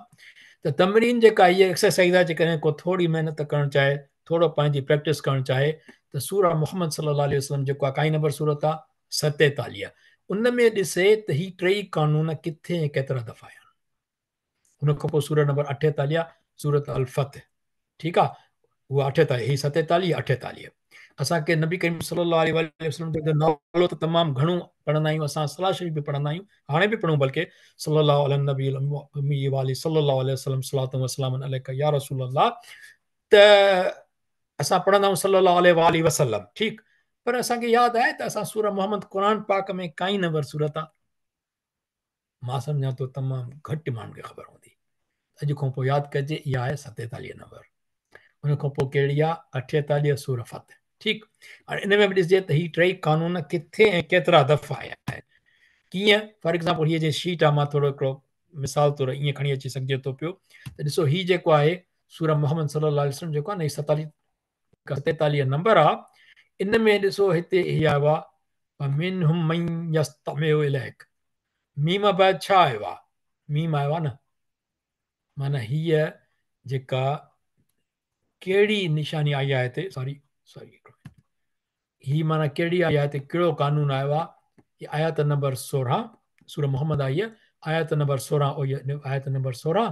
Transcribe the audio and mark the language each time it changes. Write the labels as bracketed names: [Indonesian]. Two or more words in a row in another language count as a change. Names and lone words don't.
[Sindhi] त तमरीन जेका हीअ एक्सरसाइज़ आहे, जेकॾहिं को थोरी महिनत करणु चाहे, थोरो पंहिंजी प्रैक्टिस करणु चाहे, त सूरह मोहम्मद [Arabic] صلى الله عليه وسلم [Sindhi] जेको आहे काई नंबर सूरत आहे 47, उन में ॾिसे त ही टई क़ानून किथे ऐं केतिरा दफ़ा आया आहिनि। हुन खां पोइ सूरत नंबर 48 सूरत अल फतह, ठीकु आहे, उहा 48, ही 47 48। असांखे नबी करीम [Arabic] صلى الله عليه وسلم [Sindhi] जो नालो त तमामु घणो पढ़ंदा आहियूं, असां सलाह शरीफ़ बि पढ़ंदा आहियूं, हाणे बि पढ़ूं बल्कि [Arabic] صلى الله على النبي [Sindhi] वाली [Arabic] صلى الله عليه وسلم الصلاة والسلام عليك يا رسول الله, [Sindhi] त असां पढ़ंदा आहियूं [Arabic] صلى الله عليه وسلم, [Sindhi] ठीकु। पर असांखे यादि आहे त असां सूरह मोहम्मद क़ुर पाक में काई नंबर सूरत आहे, मां सम्झां थो तमामु घटि माण्हुनि खे ख़बर हूंदी। अॼु खां पोइ यादि कजे, इहा आहे 47 नंबर। हुन खां पोइ कहिड़ी आहे 48 सूरह फतह, ठीकु। हाणे इन में बि ॾिसजे त ही टई क़ानून किथे ऐं केतिरा दफ़ा आया आहिनि। कीअं, [English] for example [Sindhi] हीअ जे शीट आहे, मां थोरो हिकिड़ो मिसाल तौरु ईअं खणी अची सघिजे थो पियो त ॾिसो ही जेको आहे सूरह मोहम्मद [Arabic] صلى الله عليه وسلم [Sindhi] जेको आहे न 47 नंबर आहे, इन में ॾिसो हिते इहा आयो आहे [Arabic] منهم من يستمع إليك, [Sindhi] मीम बैदि छा आयो आहे, मीम आयो आहे न, माना हीअ जेका कहिड़ी निशानी आई आहे हिते, सॉरी ही माना कहिड़ी आई आहे हिते, कहिड़ो कानून आयो आहे, हीअ आयत नंबर 16 सूरह मोहम्मद आई आहे, आयत नंबर 16 आयत नंबर 16।